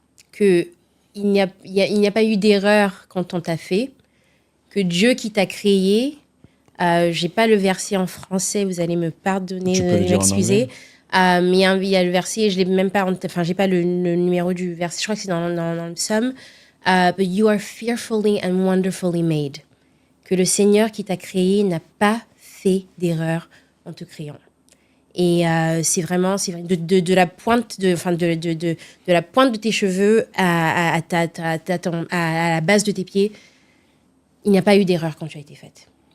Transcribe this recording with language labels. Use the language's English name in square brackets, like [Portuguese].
[French] Qu'il n'y a pas eu d'erreur quand on t'a fait. Que Dieu qui t'a créé... j'ai pas le verset en français, vous allez me pardonner, Tu peux le dire en m'excuser. anglais. Mais il y a le verset, je l'ai même pas, j'ai pas le numéro du verset, je crois que c'est dans le psaume. [English] But you are fearfully and wonderfully made. [French] Que le Seigneur qui t'a créé n'a pas fait d'erreur en te créant. Et c'est vraiment de la pointe de la pointe de tes cheveux à la base de tes pieds, il n'y a pas eu d'erreur quand tu as été faite.